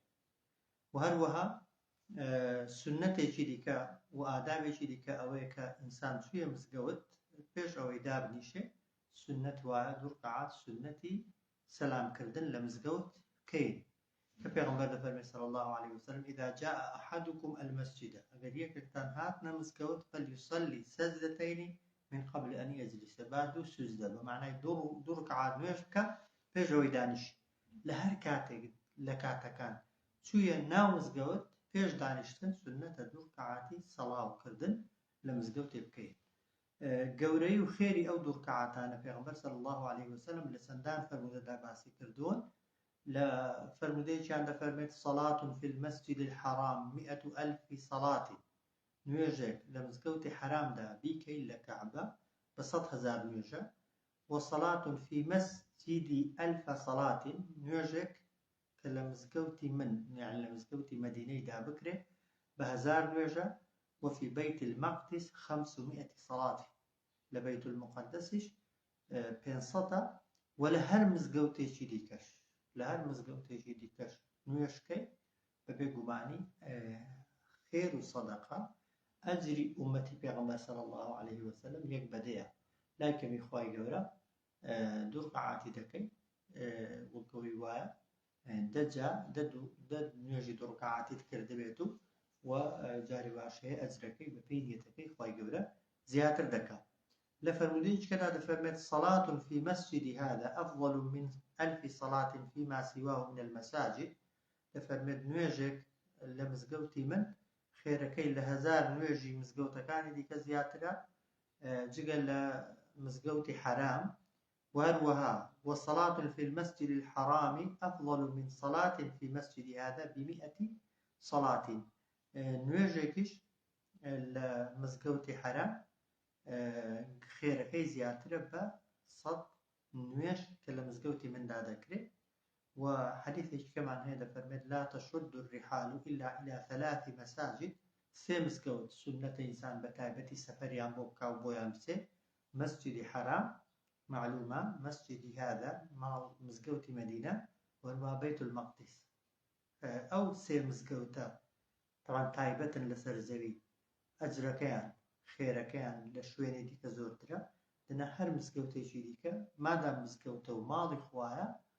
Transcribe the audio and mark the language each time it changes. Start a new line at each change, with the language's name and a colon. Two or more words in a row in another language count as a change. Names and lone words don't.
Central Kurdish: و هەروەها سنەتێکی دیکە و ئادابێکی دیکە ئەوەیە کە ئینسان چوویە مزگەوت پێش ئەوەی دابنیشێ سنەت وایە دوو ڕکعات سنەتی سەلامکردن لە مزگەوت بکەین کە پێغەمبەر دەفەرمێ
Arabic: صلی الله عليه وسلم إذا جاء أحدكم المسجد
Central Kurdish: ئەگەر یەکێکتان هاتنە مزگەوت
Arabic: فليصلي سجدتين من قبل أن يجلس بعد سجدة بمعنى
Central Kurdish: دوو ڕکعات نوێژ بکە پێش ئەوەی دانیشی. لە هەر کاتێک لە کاتەکان چوویە ناو مزگەوت پێش دانیشتن سنەتە دوو ڕکعاتی سەڵاوکردن لە مزگەوتێ بکەین. گەورەی و خێری ئەو دوو ڕکعاتانە پێغەمبەر
Arabic: صلی الله عليه وسلم
Central Kurdish: لە چەندان فەرمودەدا باسی کردوون. لە فەرمودەیەکیان دەفەرمێت
Arabic: صلاة في المسجد الحرام 100,000 صلاة
Central Kurdish: نوێژێک لە مزگەوتی حرامدا بیکەی لە کەعبە بە 100,000 نوێژە
Arabic: وصلاة في مسجد 1000 صلاة
Central Kurdish: نوێژێک کە لە مزگەوتی من یعنی لە مزگەوتی مەدینەیدا بکرێ بە 1000 نوێژە
Arabic: وفي بيت المقدس 500 صلاة
Central Kurdish: لە بيت المقدسش 500 ولا هەر مزگەوتێکی دیکەش لە هەر مزگەوتێکی دیکەش نوێژکەی بە بێگومانی خێر و سەدەقە ئەجری ئومەتی پێغەمبەر
Arabic: صلی الله عليه وسلم
Central Kurdish: یەک بەدەیە لای کەمی خوای گەورە دوو ڕکعاتی دەکەی وەکەوەی وایە دە نوێژی دوو ڕکعاتیت کردبێت و جاری باشەیە ئەجرەکەی بە پێی نیەتەکەی خوای گەورە زیاتر دەکات. لە فەرمودەیەکدا دەفەرمێت
Arabic: صلاة في مسجد هذا أفضل من 1000 صلاة فيما سواه من المساجد
Central Kurdish: دەفەرمێت نوێژێک لە مزگەوتی من خێرەکەی لە 1000 نوێژی مزگەوتەکانی دیکە زیاترە جگە لە مزگەوتی حرام. وهروها
Arabic: وصلاة في المسجد الحرام أفضل من صلاة في مسجد هذا ب100 صلاة
Central Kurdish: نوێژێکیش لە مزگەوتی حرام خێرەکەی زیاترە بە 100 نوێژ کە لە مزگەوتی مندا دەکرێت. و حدیثێکی کەمان هەیە دەفەرمێت
Arabic: لا تشد الرحال إلا إلى 3 مساجد
Central Kurdish: سێ مزگەوت سنەتە ئینسان بە تایبەتی سەفەریان بۆ بکا و بۆیان بچێ مسجدی حرام معلومة مسجدی هذا مزگەوتی مەدینە وەروە بەیت المەقدس. ئەو سێ مزگەوتە طبعا تایبەتن لەسەر زەوی ئەجرەکەیان خێرەکەیان لە شوێنی دیکە زۆرترە دەنا هەر مزگەوتێکی دیکە مادام مزگەوتە و ماڵی خوایە